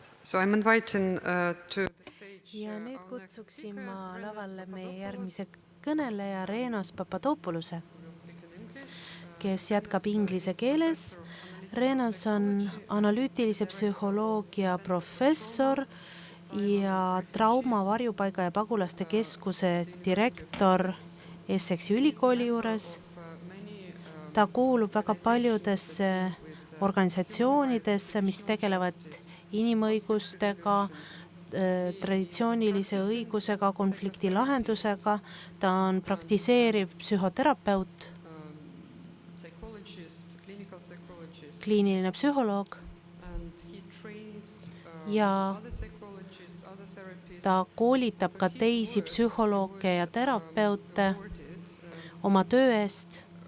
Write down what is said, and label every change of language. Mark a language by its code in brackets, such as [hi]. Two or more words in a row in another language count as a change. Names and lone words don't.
[en] So I'm inviting to the stage [et] Ja nüüd [en] our next [et] kutsuksin [en] speaker, [et] ma [en] Renos [et] lavale meie [en] Papadopoulos, [et] järgmise kõneleja Renos Papadopoulose, [en] who will speak in English. [et] kes jätkab [en] Renos [et] inglise [en] is [et] keeles. [en] professor of analytical [et] Renos on [en] psychology and [et] analüütilise [en] director of [et] psühholoogia [en] Center for [et] professor [en] Trauma, Asylum [et] ja [en] and [et] Trauma [en] Refugees [et] varjupaiga ja pagulaste keskuse [en] at the University of [et] direktor [en] Essex. [et] Essexi [en] He is a [et] ülikooli [en] member [et] juures. [en] of many [et] Ta kuulub väga [en] organizations that [et] paljudesse [en] deal with human rights, [et] organisatsioonidesse, mis [en] traditional [et] tegelevad [en] justice, [et] inimõigustega, traditsioonilise õigusega, konflikti lahendusega. Ta on praktiseeriv psühhoterapeut, kliiniline psühholoog ja ta koolitab ka teisi psühholooge ja terapeute oma töö eest.